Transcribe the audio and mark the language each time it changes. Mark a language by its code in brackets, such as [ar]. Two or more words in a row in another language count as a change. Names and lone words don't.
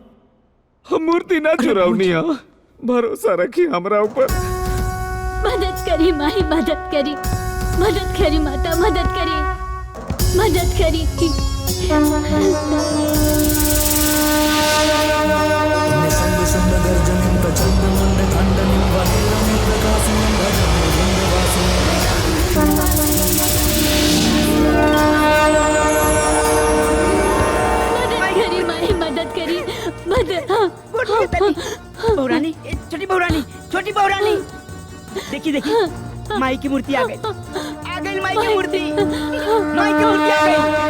[bho] हम मूर्ति ना चुरावनी। भरोसा रखी हमरा ऊपर। मदद करी माही, मदद करी, मदद करी माता, मदद करी, मदद करी। [sa] निशंब शुंभ गर्जनिं प्रचंड मुंड खंडनिं वनेरनिं प्रकाशिनिं भजामि विंध्यवासिनीं। [bho] मदद करी माही, मदद करी, मदद। बहुरानी, छोटी बहुरानी, छोटी बहुरानी, देखी देखी, माई की मूर्ति आ गई, आ गई माई की मूर्ति, माई की मूर्ति आ गई।